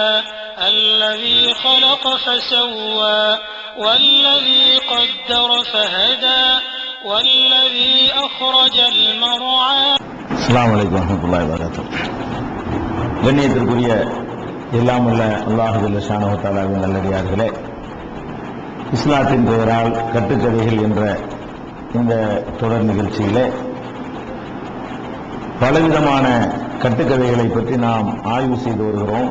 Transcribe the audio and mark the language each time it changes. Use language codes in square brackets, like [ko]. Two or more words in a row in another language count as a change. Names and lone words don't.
[ar] الذي خلق فسوى والذي قدر فهدى والذي أخرج المرعى. السلام عليكم ورحمة الله وبركاته. [ta] கண்ணியத்திற்குரிய எல்லாம் உள்ள [ar] الله جل شأنه وتعالى [ta] நல்லடியார்களே, இஸ்லாத்தின் பெயரால் கட்டுக்கதைகள் என்ற இந்த தொடர் நிகழ்ச்சியிலே பலவிதமான கட்டுக்கதைகளை பற்றி நாம் ஆய்வு செய்து வருகிறோம்.